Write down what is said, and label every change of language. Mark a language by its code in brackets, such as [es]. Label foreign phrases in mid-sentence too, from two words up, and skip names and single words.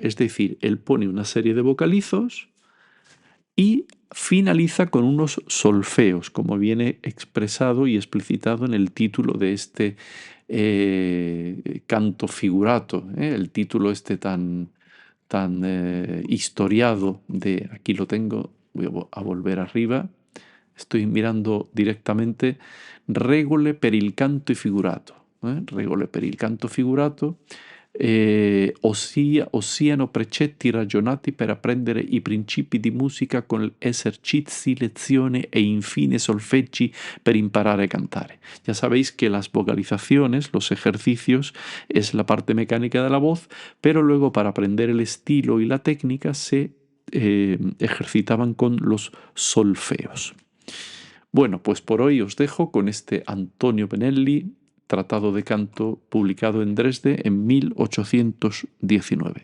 [es] Es decir, él pone una serie de vocalizos y finaliza con unos solfeos, como viene expresado y explicitado en el título de este [it] canto figurato, [es] el título este tan historiado de, aquí lo tengo, voy a volver arriba, estoy mirando directamente, [it] Regole per il canto figurato, Regole per il canto figurato, siano precetti ragionati per apprendere i principi di musica con esercizi, lezioni e infine solfeggi per imparare a cantare. [es] Ya sabéis que las vocalizaciones, los ejercicios, es la parte mecánica de la voz, pero luego para aprender el estilo y la técnica se ejercitaban con los solfeos. Bueno, pues por hoy os dejo con este Antonio Benelli, Tratado de Canto, publicado en Dresde en 1819.